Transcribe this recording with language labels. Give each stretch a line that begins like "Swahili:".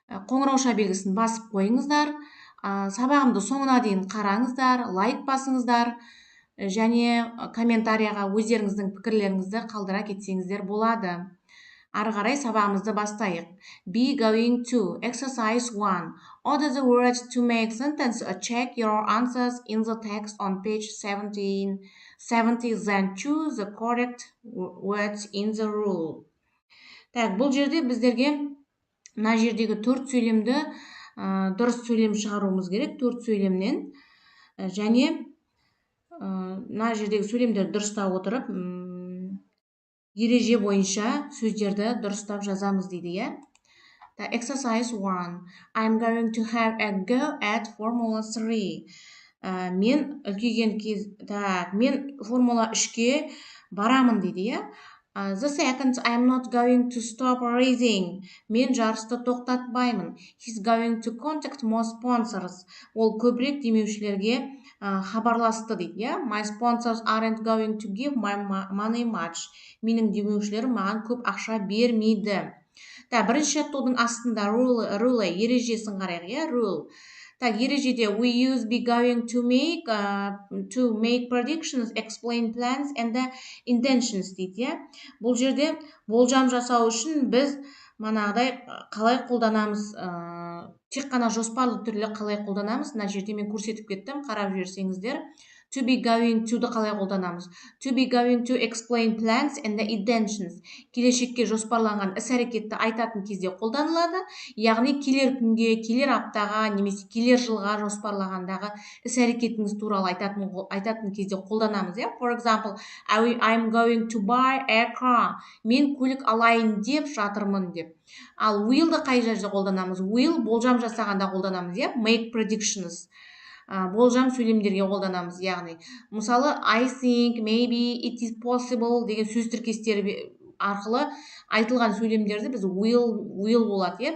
Kazakh: Қоңырауша белгісін басып қойыңыздар. Сабағымды соңына дейін қараңыздар, лайк басыңыздар. Және комментарияға өздеріңіздің пікірлеріңізді қалдыра кетсеңіздер болады. Ары қарай сабағымызды бастайық.
English: Be going to. Exercise 1. Order the words to make sentence. Check your answers in the text on page 70. Then choose the correct words in the rule.
Kazakh: Бұл жерде біздерге мына жердегі 4 сөйлемді дұрыс сөйлем шығаруымыз керек. 4 сөйлемнен. Және мына жердегі сөйлемдерді дұрыстап отырып, ереже бойынша сөздерді дұрыстап жазамыз дейді, иә?
English: Exercise 1. I'm going to have a go at Formula 3.
Kazakh: Мен үлкейген мен Формула 3-ке барамын дейді, иә?
English: The second, I'm not going to stop racing.
Kazakh: Мен жарысты тоқтатпаймын.
English: He's going to contact more sponsors.
Kazakh: Ол көбірек демеушілерге хабарласты дейді, иә?
English: My sponsors aren't going to give my money much.
Kazakh: Менің демеушілерім маған көп ақша бермейді. Бірінші жаттығудың астында rule ережесін қарайық, иә?
English: Rule. Ережеде we use be going to make predictions, explain plans and the intentions дейді, иә?
Kazakh: Бұл жерде болжам жасау үшін біз манағыдай қалай қолданамыз, тек қана жоспарлы түрде қалай қолданамыз. Мына жерде мен көрсетіп кеттім, қарап жіберсеңіздер.
English: To be going to-ды
Kazakh: қалай қолданамыз?
English: To be going to explain plans and the intentions.
Kazakh: Келешекке жоспарланған іс-әрекетті айтатын кезде қолданылады. Яғни келер күнге, келер аптаға, немесе келер жылға жоспарлағандағы іс-әрекетіңіз туралы айтатын кезде қолданамыз, иә?
English: For example, I'm going to buy a car.
Kazakh: Мен көлік алайын деп жатырмын деп. Ал will-ды қай жерде қолданамыз? Will болжам жасағанда қолданамыз, иә?
English: Make predictions.
Kazakh: Болжам сөйлемдерге қолданамыз, яғни мысалы
English: I think, maybe, it is possible
Kazakh: деген сөз тіркестері арқылы айтылған сөйлемдерді біз will болады, иә?